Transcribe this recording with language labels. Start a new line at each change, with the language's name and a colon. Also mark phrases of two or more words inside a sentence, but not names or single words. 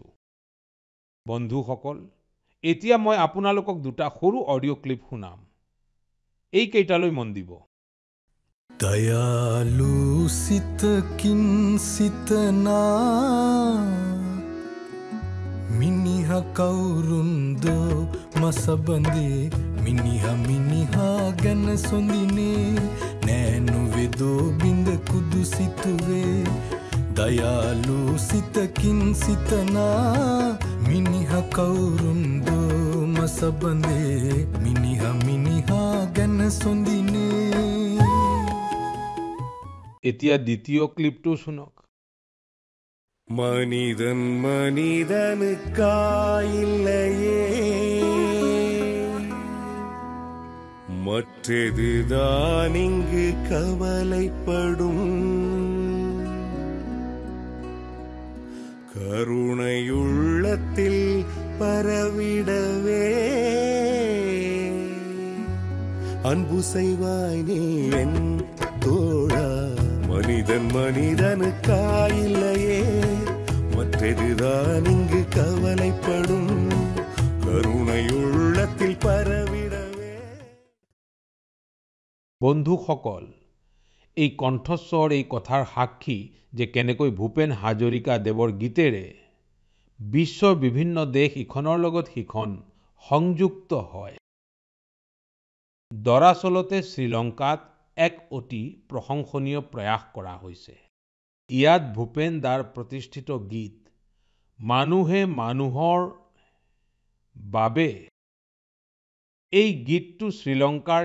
Assamese: বন্ধুসকল, এতিয়া মই আপোনালোকক দুটা সৰু অডিঅ' ক্লিপ শুনাম। এই কেইটালৈ মন দিব।
Sinhala: දයාලු සිතකින් සිතනා මිනිහා কৌරුන්දෝ මසබඳේ මිනිහා මිනිහා ගැන සොඳිනේ නෑනු වෙදෝ බිඳ කුදු සිතුවේ දයාලු සිතකින් සිතනා මිනිහා කෞරුන්දෝ මසබඳේ මිනිහා මිනිහා ගැන සොඳිනේ।
Assamese: এতিয়া দ্বিতীয় ক্লিপটো শুনক।
Tamil: மனிதன் மனிதனுக்காயில்லையே மற்றதுதான் இங்கு கவலைப்படும் கருணையுள்ளத்தில் பரவிடவே அன்பு செய்வாய் நீ என் தோழா மனிதன் மனிதனுக்காயில்லையே மற்றதுதான் இங்கு கவலைப்படும் கருணையுள்ளத்தில் பரவிடவே
Assamese: বন্ধুসকল এই কণ্ঠস্বৰ এই কথাৰ সাক্ষী যে কেনেকৈ ভূপেন হাজৰিকা দেৱৰ গীতেৰে বিশ্বৰ বিভিন্ন দেশ ইখনৰ লগত সিখন সংযুক্ত হয় দৰাচলতে শ্ৰীলংকাত এক অতি প্ৰশংসনীয় প্ৰয়াস কৰা হৈছে ইয়াত ভূপেন দাৰ প্ৰতিষ্ঠিত গীত মানুহে মানুহৰ বাবে এই গীতটো শ্ৰীলংকাৰ